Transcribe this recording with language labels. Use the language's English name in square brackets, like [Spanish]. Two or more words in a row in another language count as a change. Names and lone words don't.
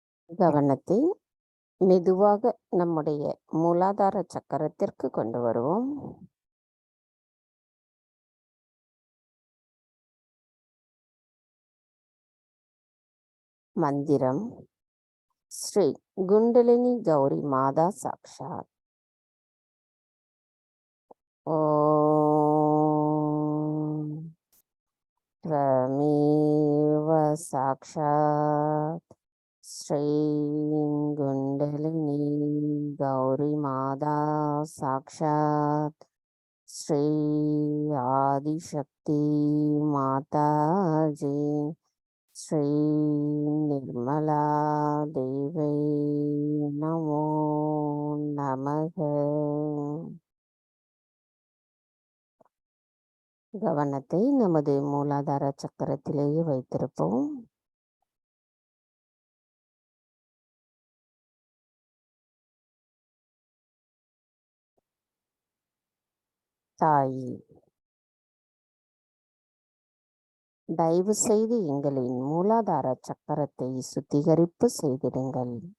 [Tamil] கவனத்தை மெதுவாக நம்முடைய மூலாதார சக்கரத்திற்கு கொண்டு வருவோம். மந்திரம் ஸ்ரீ குண்டலினி கௌரி மாதா சாக்ஷாத். [Sanskrit] ஓம் त्वमेव साक्षात् श्री कुंडलिनी गौरी माता साक्षात् श्री आदिशक्ति माता जी श्री निर्मला देवी नमो नमः. [Tamil] கவனத்தை நமது மூலாதார சக்கரத்திலேயே வைத்திருப்போம். தாய், தயவு செய்து எங்களின் மூலாதார சக்கரத்தை சுத்திகரிப்பு செய்திடுங்கள்.